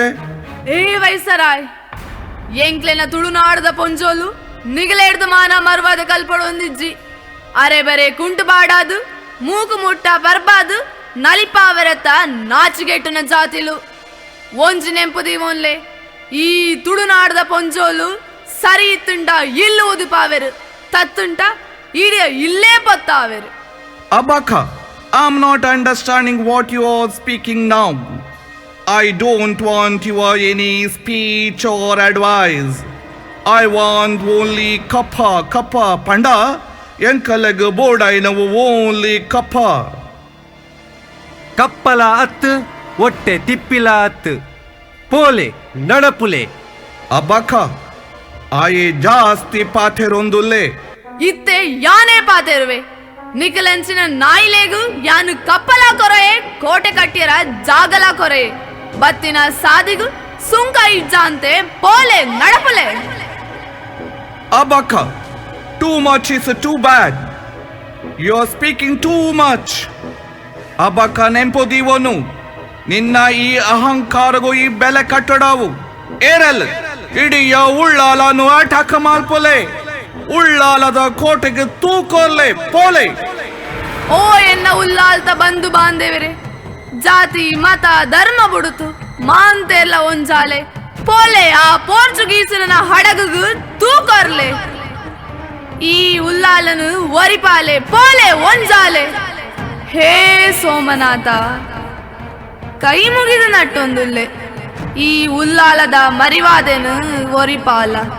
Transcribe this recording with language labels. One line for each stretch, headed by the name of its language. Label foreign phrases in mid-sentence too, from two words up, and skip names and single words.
Tulu: ಏ ವೈಸರಾಯ್ ಎಂಕ್ಲೆನ ತುಳುನಾಡದ ಪೊಂಜೋಲು ನಿಗಲೇಡ್ದ ಮಾನ ಮರ್ವಾದ ಕಲ್ಪಡೊಂದಿಜ್ಜಿ ಅರೆ ಬರೆ ಕುಂಟು ಬಾಡಾದು ಮೂಕು ಮುಟ್ಟ ಬರ್ಬಾದು ನಲಿಪಾವರತ ನಾಚಿಗೆಟ್ಟುನ ಜಾತಿಲು ಒಂಜಿ ನೆಂಪುದಿ ಮೊನ್ಲೆ ಈ ತುಳುನಾಡದ ಪೊಂಜೋಲು ಸರಿ ಇತ್ತುಂಡ ಇಲ್ಲು ಉದುಪಾವೆರು ತತ್ತುಂಟ ಇಡಿಯ ಇಲ್ಲೇ ಪತ್ತಾವೆರು
English: Abaka, I'm not understanding what you are speaking now. I don't want your any speech or advice. I want only kappa, panda. Yankalag board I know only kappa.
Tulu: ಕಪ್ಪಲ ಅತ್ತು ಒಟ್ಟೆ ತಿಪ್ಪಿಲ ಅತ್ತು ಪೋಲೆ ನಡಪುಲೆ ಅಬ್ಬಕ್ಕ ಆಯೆ ಜಾಸ್ತಿ ಪಾಥೆರೊಂದುಲ್ಲೆ ಇತ್ತೆ ಯಾನೇ ಪಾತೆರುವೆ ನಿಖಲೆನ್ಸಿನ ನಾಯಿಲೇಗು ಯಾನು ಕಪ್ಪಲ ಕೊರೆಯೇ ಕೋಟೆ ಕಟ್ಟಿಯರ ಜಾಗಲ ಕೊರೆಯೇ ಬತ್ತಿನ ಸಾದಿಗು ಸುಂಕ ಇಜ್ಜಾಂತೆ ಪೋಲೆ ನಡಪುಲೆ ಅಬ್ಬಕ್ಕ
English: too much is too bad you are speaking too much
Tulu: ಅಬ್ಬಕ್ಕ ನೆಂಪೊದೀವನು ನಿನ್ನ ಈ ಅಹಂಕಾರಗೂ ಈ ಬೆಲೆ ಕಟ್ಟಡವು ಏರಲ್ ಇಡೀ ಉಳ್ಳಾಲನು ಅಟಾಕ ಮಾಲ್ಪೊಲೆ ಉಳ್ಳಾಲದ ಕೋಟೆಗೆ ತೂಕೋಲ್ಲೆ ಪೋಲೆ ಓ ಎನ್ನ ಉಲ್ಲಾಲ್ತ ಬಂಧು ಬಾಂಧವರೇ ಜಾತಿ ಮತ ಧರ್ಮ ಬುಡುತು ಮಾಂತೆಲ್ಲ ಒಂಜಾಲೆ ಪೋಲೆ ಆ ಪೋರ್ಚುಗೀಸನ ಹಡಗು ತೂಕೊರ್ಲೆ ಈ ಉಲ್ಲಾಲನು ಒರಿಪಾಲೆ ಪೋಲೆ ಒಂಜಾಲೆ ಹೇ ಸೋಮನಾಥ ಕೈ ಮುಗಿದು ನಟ್ಟೊಂದುಲ್ಲೆ ಈ ಉಲ್ಲಾಲದ ಮರಿವಾದೆನು ಒರಿಪಾಲ